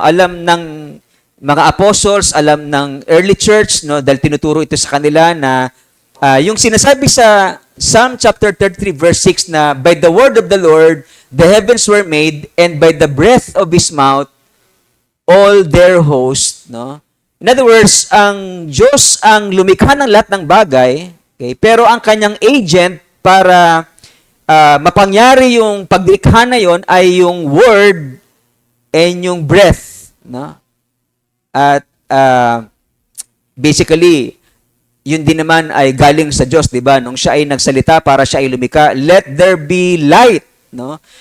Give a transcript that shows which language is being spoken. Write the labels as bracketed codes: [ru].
[tl] Alam ng mga apostles, alam ng early church, no? Dahil tinuturo ito sa kanila na yung sinasabi sa Psalm chapter 33 verse 6 na [en] by the word of the Lord the heavens were made and by the breath of His mouth all their host, [tl] no? In other words, ang Diyos ang lumikha ng lahat ng bagay, okay? Pero ang kanyang agent para mapangyari yung paglikha na yon ay yung word and yung breath, no? At basically yun din naman ay galing sa Diyos, 'di ba? Nung siya ay nagsalita para siya ay lumikha, [en] let there be light, [tl] no?